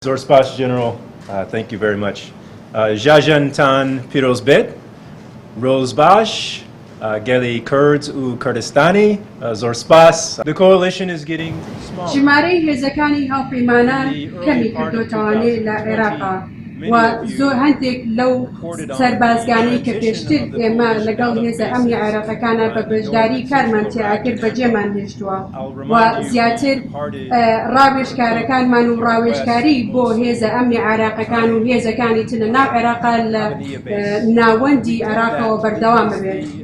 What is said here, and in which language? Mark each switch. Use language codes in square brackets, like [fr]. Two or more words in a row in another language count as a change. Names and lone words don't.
[ckb] زۆر سپاس [en] General. Thank you very much. [ckb] ژاژنتان پیرۆز بێت. ڕۆژ باش. گەلی کورد و کوردستانی. زۆر سپاس. [en] The coalition is getting smaller. [ckb] ژمارەی هێزەکانی هاوپەیمانان کەمی کردووەتەوە لە عێراق و زۆر هەندێک لەو سەربازگانەی کە پێشتر ئێمە لەگەڵ هێزە ئەمنی عێراقەکانە بە بەشداری کارمان تێعاکرد بەجێمان هێشتووە و زیاتر ڕاوێژکارەکانمان و ڕاوێژکاری بۆ هێزە ئەمنی عێراقەکان و هێزەکانی ترە ناو عێراقا لە ناوەندی عێراقەوە بەردەوام ببێت.